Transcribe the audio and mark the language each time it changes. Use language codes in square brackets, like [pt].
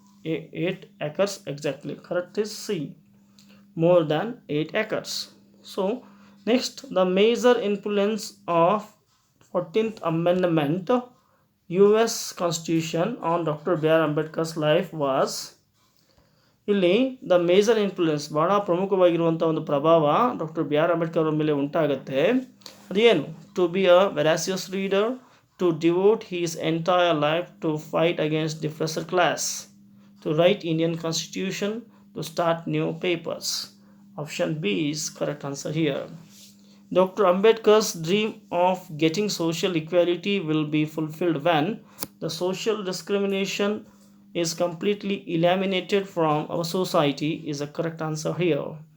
[en] 8 acres exactly. Correct is C. More than 8 acres. So next, the major influence of 14th Amendment US Constitution on Dr. B.R. Ambedkar's life was. [kn] ಇಲ್ಲಿ the major influence ಬಹಳ ಪ್ರಮುಖವಾಗಿರುವಂಥ ಒಂದು ಪ್ರಭಾವ doctor B R Ambedkar ಅವರ ಮೇಲೆ ಉಂಟಾಗುತ್ತೆ. ಅದೇನು? [en] To be a veracious reader, to devote his entire life to fight against the oppressor class, to write Indian constitution, to start new papers. Option B is correct answer here. Dr. Ambedkar's dream of getting social equality will be fulfilled when the social discrimination is completely eliminated from our society is a correct answer here.